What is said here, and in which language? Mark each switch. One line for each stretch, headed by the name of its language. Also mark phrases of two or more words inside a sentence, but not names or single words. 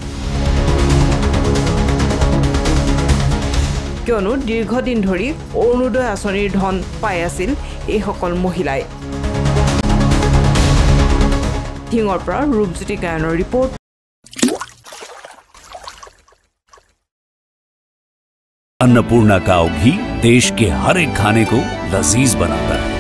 Assamese: কিয়নো দীৰ্ঘদিন ধৰি অৰুণোদয় আঁচনিৰ ধন পাই আছিল এইসকল মহিলাই। ঢিঙৰ পৰা ৰূপজ্যোতি গায়নৰ ৰিপৰ্ট।
Hindi: अन्नपूर्णा काव घी देश के हर एक खाने को लजीज बनाता है।